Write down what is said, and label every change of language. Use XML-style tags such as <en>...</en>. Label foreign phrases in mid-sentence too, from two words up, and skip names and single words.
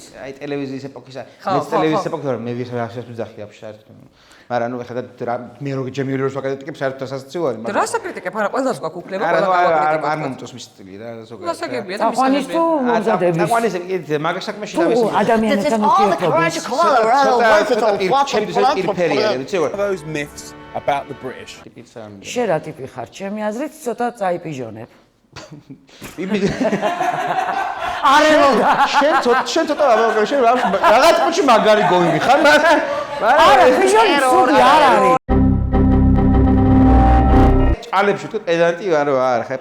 <ka>აი ტელევიზიის ეპოქისა მე ტელევიზიის ეპოქა მე ვიღასაც ვძახი აფშარ მაგრამ ნუ ეხლა მე რო ჯემიულერს ვაკეთებ საერთოდ სასაცილო არის მაგრამ რა საკრიტიკებ არა ყველას გვაქვს უფლება ყველა არ მომწონს მის სტილი რა ზოგადად გასაგებია და აყვანის თუ მომზადების აყვანის მაგას საქმეში დავისვი ადამიანებთან ურთიერთობები</ka> <en>Those myths about the British.</en> <ka>შენ რა ტიპი ხარ? ჩემი აზრით ცოტა წაიპიჟონებ. შენ ცოტა რაღაც პუჩი მაგარი გოიმი ხარ? არა, პიჟონი სული არ არის. ჭალებში თუ პედანტი ვარო არ ხარ?</ka>